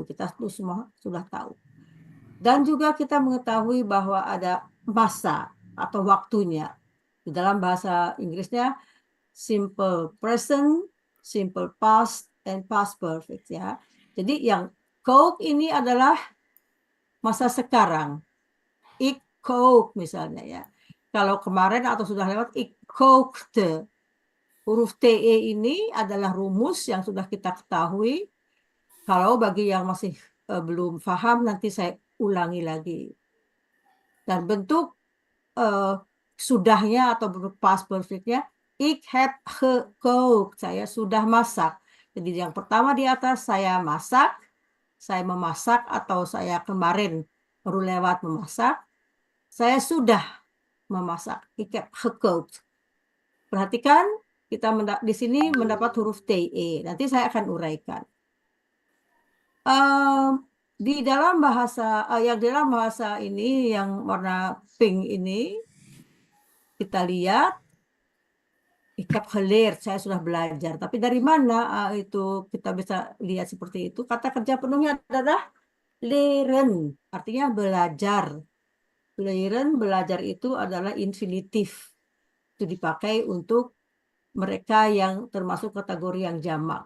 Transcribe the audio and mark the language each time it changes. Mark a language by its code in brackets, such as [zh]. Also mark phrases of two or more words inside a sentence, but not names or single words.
[id] Kita itu semua sudah tahu. Dan juga kita mengetahui bahwa ada masa atau waktunya. Di dalam bahasa Inggrisnya, [en] simple present, simple past, and past perfect [id] ya. Jadi yang cook ini adalah masa sekarang. [nl] Ik kook [id] misalnya ya. Kalau kemarin atau sudah lewat, [nl] ik kookte. [id] Huruf TE ini adalah rumus yang sudah kita ketahui. Kalau bagi yang masih belum paham, nanti saya ulangi lagi. Dan bentuk sudahnya atau bentuk [en] past perfectnya, [nl] ik heb gekookt, [id] saya sudah masak. Jadi yang pertama di atas saya masak, saya memasak atau saya kemarin baru lewat memasak, saya sudah memasak, [nl] ik heb gekookt. [id] Perhatikan kita di sini mendapat huruf TE. Nanti saya akan uraikan. Di dalam bahasa yang dalam bahasa ini yang warna pink ini kita lihat [nl] ik heb geleerd, [id] saya sudah belajar. Tapi dari mana itu kita bisa lihat seperti itu? Kata kerja penuhnya adalah leren, artinya belajar. Leren, belajar itu adalah infinitif. Itu dipakai untuk mereka yang termasuk kategori yang jamak.